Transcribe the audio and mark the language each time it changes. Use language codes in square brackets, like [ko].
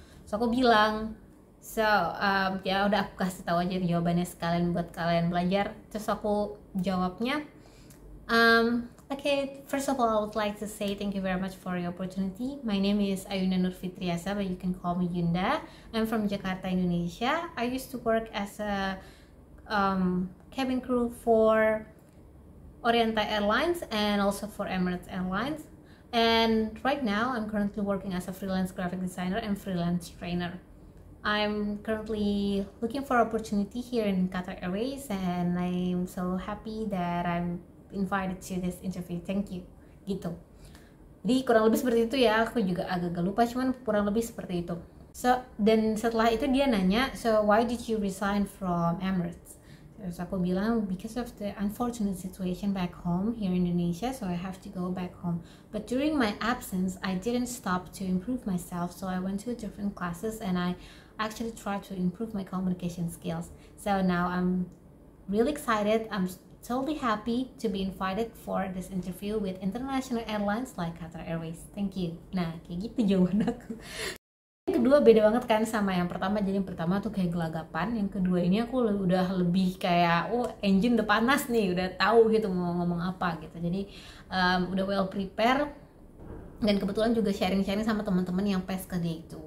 [id] So aku bilang, ya udah aku kasih tahu aja jawabannya sekalian buat kalian belajar. [en] Terus aku jawabnya, okay, first of all I would like to say thank you very much for your opportunity. My name is Ayunda Nur Fitriasa, but you can call me Yunda. I'm from Jakarta, Indonesia. I used to work as a cabin crew for Oriental Airlines and also for Emirates Airlines. And right now I'm currently working as a freelance graphic designer and freelance trainer. I'm currently looking for opportunity here in Qatar Airways and I'm so happy that I'm invited to this interview. Thank you. Gitu. [id] Jadi kurang lebih seperti itu ya, aku juga agak lupa, cuman kurang lebih seperti itu. [en] So, dan setelah itu dia nanya, so why did you resign from Emirates? Terus aku bilang, because of the unfortunate situation back home here in Indonesia, so I have to go back home. But during my absence, I didn't stop to improve myself, so I went to different classes and I actually tried to improve my communication skills. So now I'm really excited, I'm totally happy to be invited for this interview with international airlines like Qatar Airways. [id] Thank you. Nah, kayak gitu jawaban aku. Yang kedua beda banget kan sama yang pertama. Jadi yang pertama tuh kayak gelagapan, yang kedua ini aku udah lebih kayak engine udah panas nih, udah tahu gitu mau ngomong apa gitu. Jadi udah well prepare, dan kebetulan juga sharing-sharing sama teman-teman yang PESKD itu.